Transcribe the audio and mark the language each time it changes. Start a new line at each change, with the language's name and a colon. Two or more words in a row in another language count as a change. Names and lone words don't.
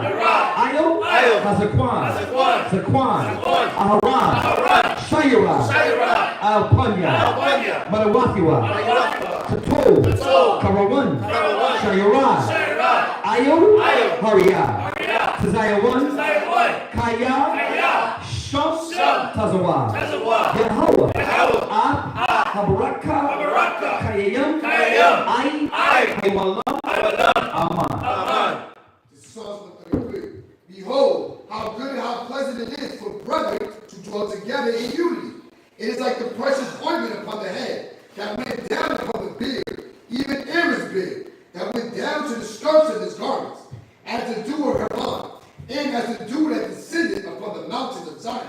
English: Ayo, Hazakwan, Zakwan, Aharan, Shayara, Alpanya, Manawakiwa, Tato, Karawan, Shayara, Ayo, Haria, Tazayawan, Kaya, Shum, Tazawa, Yahweh, Ab, Habaraka, Kayayam, Ai, Haywalam, Aman. This is Psalms 133. Behold, how good and how pleasant it is for brethren to dwell together in unity. It is like the precious ointment upon the head that went down upon the beard, even Aaron's beard, that went down to the skirts of his garments, as the dew of Hermon, and as the dew that descended upon the mountains of Zion.